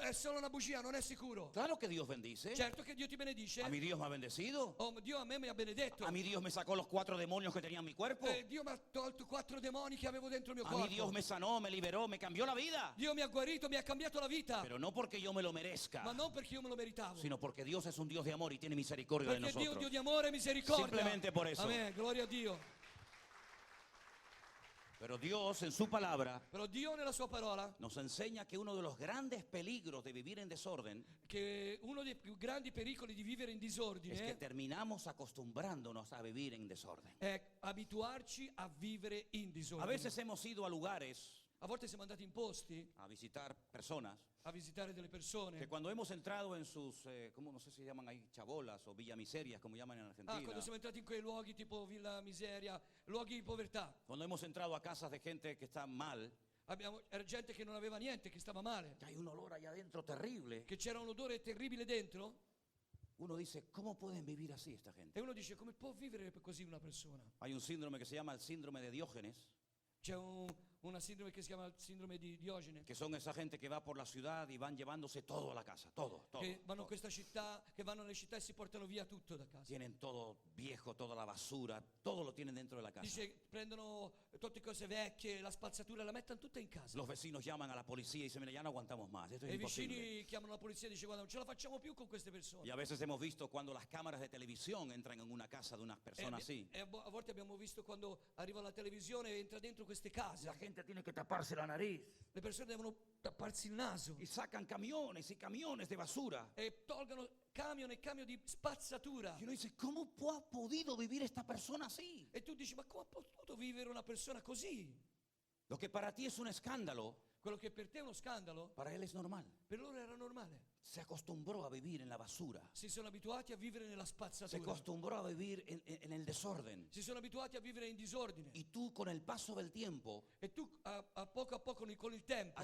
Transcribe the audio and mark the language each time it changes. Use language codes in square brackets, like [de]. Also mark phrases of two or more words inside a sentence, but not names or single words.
[it] È solo una bugia, non è sicuro. [es] Claro que Dios bendice. [it] Certo che Dio ti benedice. [es] A mi Dios me ha bendecido. [it] Oh, Dio a me mi ha benedetto. [es] A mi Dios me sacó los 4 demonios que tenía en mi cuerpo. [it] Dio mi ha tolto 4 demoni che avevo dentro il mio [es] A mi Dios [it] corpo. [es] me sanó, me liberó, me cambió la vida. [it] Dio mi ha guarito, mi ha cambiato la vita. [es] Pero no porque yo me lo merezca, [it] Ma non perché io me lo meritavo. [es] sino porque Dios es un Dios de amor y tiene misericordia de [it] Perché Dio è un [es] nosotros. [it] Dio di amore e misericordia. [es] Simplemente por eso. [it] Amen, gloria a Dio. [es] Pero Dios en su palabra [it] Però Dio nella sua parola, [es] nos enseña que uno de los grandes peligros de vivir en desorden [it] che uno dei più grandi pericoli di vivere in [es] es que [it] disordine [es] terminamos acostumbrándonos a vivir en desorden. [it] è abituarci a vivere in [es] A [it] disordine. [es] veces hemos ido a lugares [it] A volte siamo andati in posti [es] a visitar personas [it] a visitare delle [es] que [it] persone. [es] cuando hemos entrado en sus, ¿cómo no sé si llaman ahí? Chabolas o villamiserias, como llaman en Argentina. [it] Quando siamo entrati in quei luoghi tipo Villa Miseria, luoghi di povertà, [es] Cuando hemos entrado a casas de gente que está mal, [it] era gente che non aveva niente, che stava male, [es] que hay un olor allá adentro terrible. [it] che c'era un odore terribile dentro, [es] Uno dice, ¿cómo pueden vivir así esta [it] e [es] gente? [it] uno dice come può vivere così una persona? [es] Hay un síndrome que se llama el síndrome de Diógenes, [it] C'è una sindrome che si chiama sindrome di Diogene, [es] que son esa gente que va por la ciudad y van llevándose todo a la casa, todo, todo. [it] che vanno [es] todo. [it] in questa città, che vanno nelle città e si portano via tutto da casa. [es] Tienen todo viejo, toda la basura, todo lo tienen dentro de la casa. [it] Dice, prendono tutte cose vecchie, la spazzatura, la mettono tutta in casa. [es] Los vecinos llaman a la policía y dicen, mira, ya no aguantamos más, esto es [it] E i [es] imposible. [it] vicini chiamano la polizia e dice guarda non ce la facciamo più con queste persone. [es] Y a veces hemos visto cuando las cámaras de televisión entran en una casa de unas personas así. [it] E a volte abbiamo visto quando arriva la televisione e entra dentro queste case. [es] La gente tiene que taparse la nariz [it] Le persone devono tapparsi il naso [es] y sacan camiones y camiones de basura. [it] e tolgono camion e camion di spazzatura. [es] Y uno dice, ¿cómo ha podido vivir esta persona así? [it] E tu dici ma come ha potuto vivere una persona così? [es] Lo que para ti es un escándalo, [it] quello che per te è uno scandalo, [es] para él es normal. [it] per loro era normale. [es] Se acostumbró a vivir en la basura. [it] Si sono abituati a vivere nella [es] Se [it] spazzatura. [es] acostumbró a vivir en el desorden. [it] Si sono abituati a vivere in disordine. [es] Y tú con el paso del tiempo [it] E tu a poco con il tempo